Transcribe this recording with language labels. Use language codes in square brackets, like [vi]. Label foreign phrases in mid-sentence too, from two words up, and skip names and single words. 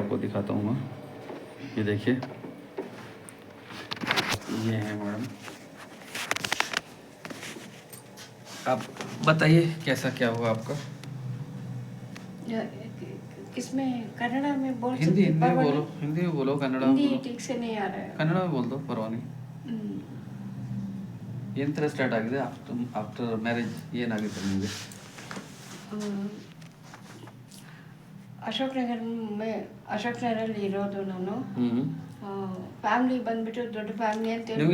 [hi] आपको दिखाता हूँ मैं। ये देखिए, ये है मैडम। आप बताइए कैसा क्या हुआ आपका? किसमें कन्नड़ा में बोल हिंदी सकते? हिंदी में बोलो, हिंदी में बोलो, कन्नड़ा में हिंदी बोलो। ठीक से नहीं आ रहा है। ಕನ್ನಡ में बोल दो, परवाह नहीं। [kn] ಏನು ಥರ ಸ್ಟಾರ್ಟ್ ಆಗಿದೆ [en] after marriage? [kn] ಏನಾಗಿದೆ ನಿಮಗೆ? ಅಶೋಕ್ ನಗರಲ್ಲಿ ಇರೋದು ನಾನು. ಫ್ಯಾಮಿಲಿ ಬಂದ್ಬಿಟ್ಟು ದೊಡ್ಡ ಫ್ಯಾಮಿಲಿ ಅಂತ ಹೇಳಿ.